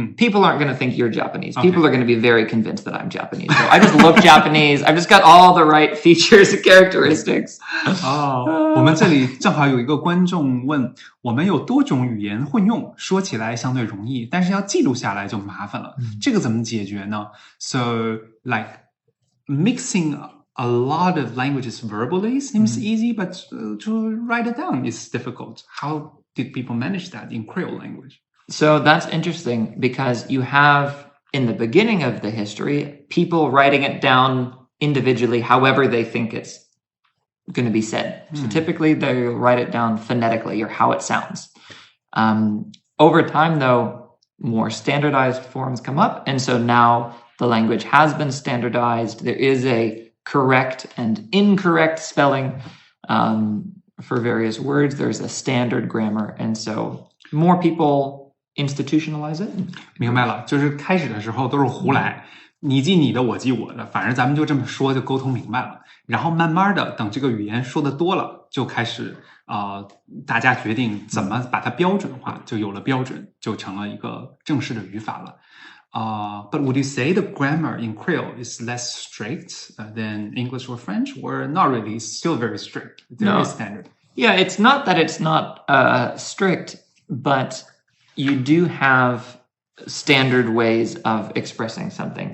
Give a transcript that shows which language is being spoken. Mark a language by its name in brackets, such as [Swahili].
[English] People aren't going to think you're Japanese. People are going to be very convinced that I'm Japanese. So I just look Japanese. I've just got all the right features and characteristics. [Chinese] 我们这里正好有一个观众问，我们有多种语言混用，说起来相对容易，但是要记录下来就麻烦了。这个怎么解决呢？ [English] So like mixing a lot of languages verbally seems easy, but to write it down is difficult. How did people manage that in Creole language? So that's interesting because you have, in the beginning of the history, people writing it down individually however they think it's going to be said. So typically they'll write it down phonetically or how it sounds. Over time, though, more standardized forms come up. And so now the language has been standardized. There is a correct and incorrect spelling for various words. There's a standard grammar. And so more people institutionalize it. [Chinese] 明白了，就是开始的时候都是胡来，你记你的，我记我的，反正咱们就这么说就沟通明白了。然后慢慢的，等这个语言说的多了，就开始大家决定怎么把它标准化，就有了标准，就成了一个正式的语法了。 [English] But would you say the grammar in Creole is less strict than English or French, or not really? It's still very strict. There is standard. Yeah, it's not that it's not strict, but you do have standard ways of expressing something.